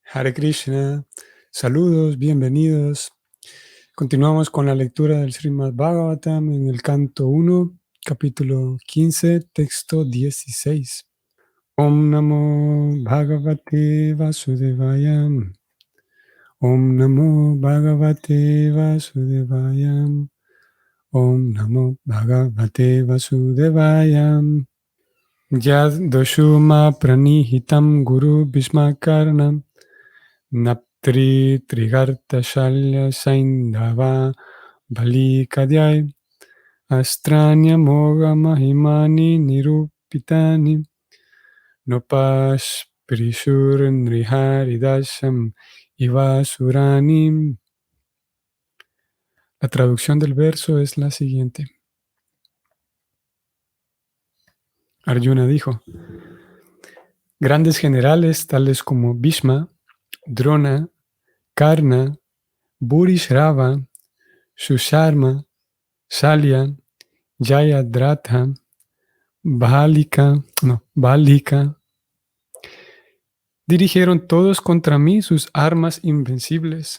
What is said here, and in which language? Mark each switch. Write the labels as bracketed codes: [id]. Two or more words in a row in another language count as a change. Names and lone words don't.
[es] Hare Krishna, saludos, bienvenidos. Continuamos con la lectura del Srimad Bhagavatam en el canto 1, capítulo 15, texto 16. [sa] Om Namo Bhagavate Vasudevaya. Om Namo Bhagavate Vasudevaya. Om Namo Bhagavate Vasudevaya. Yad Doshuma Pranihitam Guru Bhishmakarnam Naptri Trigarta Shalya Saindhava Bali Kadyai Astranya Moga Mahimani Nirupitani Nopash Prishur Nriharidasham Ivasuranim. [es] La traducción del verso es la siguiente. Arjuna dijo: grandes generales tales como Bhishma, Drona, Karna, Bhurishrava, Susharma, Shalya, Jayadratha, Bálika, dirigieron todos contra mí sus armas invencibles.